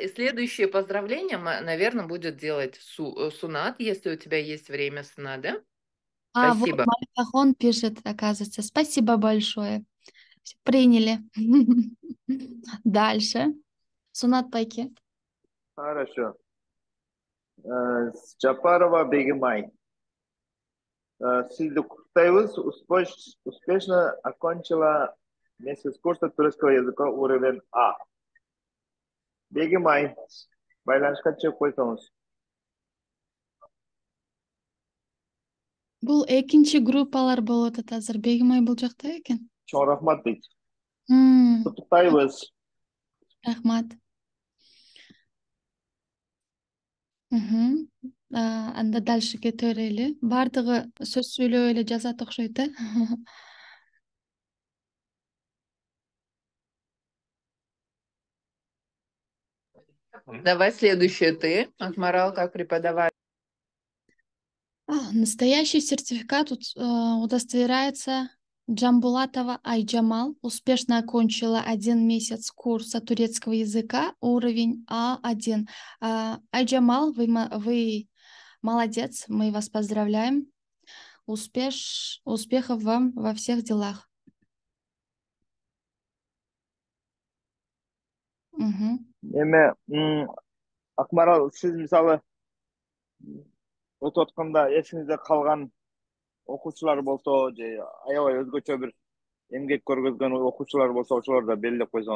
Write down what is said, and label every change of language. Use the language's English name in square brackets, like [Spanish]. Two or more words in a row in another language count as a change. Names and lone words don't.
[Russian] И следующее поздравление, наверное, будет делать Сунат, если у тебя есть время, Сунат, да? Спасибо. Вот Малика Хан пишет, оказывается. Спасибо большое. Приняли. Дальше. Сунат Пайки. Хорошо. Джапарова Бегимай. [Kyrgyz] Сизди куттайбыз. [Russian] Успешно окончила месяц курса турецкого языка уровень А. Бегимай. [Kyrgyz] Байланышка чыгып койсоңуз. Бул экинчи группалар болот атат азыр. Бегимай бул жакта экен. Чоң рахмат дейт. Куттуктайбыз. Рахмат. Анда дальше кете берели. Бардыгы сөз сүйлөп эле жазат окшойт, э? [Russian] Давай следующее ты, Акмарал, как преподаватель. Настоящий сертификат удостоверяется Джамбулатова Айджамал. Успешно окончила 1 месяц курса турецкого языка, уровень А1. Айджамал, вы молодец, мы вас поздравляем. Успехов вам во всех делах. [Kyrgyz] Эме, Акмарал, сиз мисалы өтүп атканда эсиңизде калган окуучулар болсо, же аябай өзгөчө бир эмгек көргөзгөн окуучулар болсо, ошолорду да белгилеп койсоңуз.